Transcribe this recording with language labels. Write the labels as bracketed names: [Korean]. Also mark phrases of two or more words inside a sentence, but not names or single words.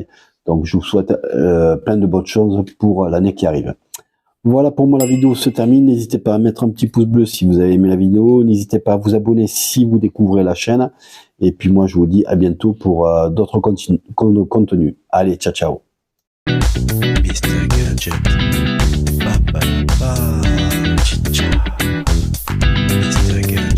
[French] Donc je vous souhaite plein de bonnes choses pour l'année qui arrive. Voilà, pour moi la vidéo se termine. N'hésitez pas à mettre un petit pouce bleu si vous avez aimé la vidéo. N'hésitez pas à vous abonner si vous découvrez la chaîne. Et puis moi je vous dis à bientôt pour d'autres contenus. Allez, ciao ciao. Mr. Gadget. Ba, ba, ba, chicha. Mr. Gadget.